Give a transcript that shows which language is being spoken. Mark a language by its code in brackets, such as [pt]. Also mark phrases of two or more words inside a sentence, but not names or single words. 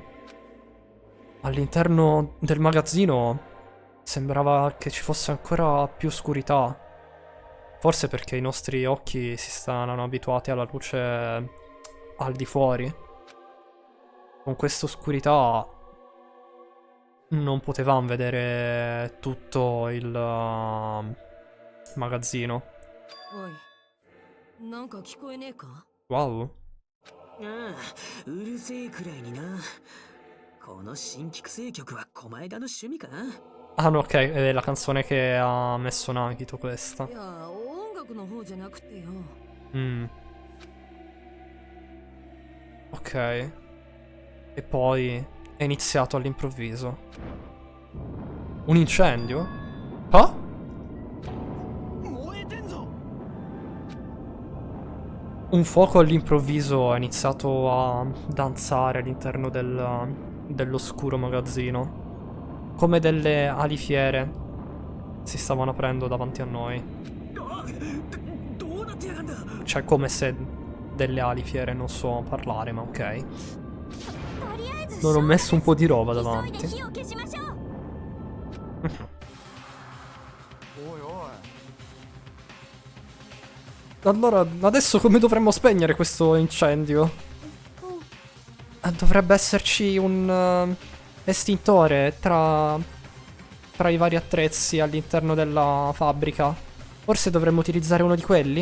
[it] All'interno del magazzino sembrava che ci fosse ancora più oscurità. Forse perché i nostri occhi si stanno abituati alla luce al di fuori. Con questa oscurità non potevamo vedere tutto il magazzino. [ja] おい、なんか聞こえねえか？ Wow. ああ、うるせえくらいにな。この新規制曲は狛枝の趣味か？ [it] Ah no, ok, è la canzone che ha messo Nagito questa. [ja] いや、音楽の方じゃなくてよ。 [it] Ok. E poi è iniziato all'improvviso. Un incendio? Ah? [ja] 燃えてんぞ。 [it] Un fuoco all'improvviso ha iniziato a danzare all'interno dell'oscuro magazzino. Come delle alifiere si stavano aprendo davanti a noi. [ja] あ、どうなってやがんだ。 [it] Cioè, come se delle alifiere, non so parlare, ma ok. Non ho messo un po' di roba davanti. [ja] おいおい [it] Allora, adesso come dovremmo spegnere questo incendio? Dovrebbe esserci un estintore tra i vari attrezzi all'interno della fabbrica. Forse dovremmo utilizzare uno di quelli?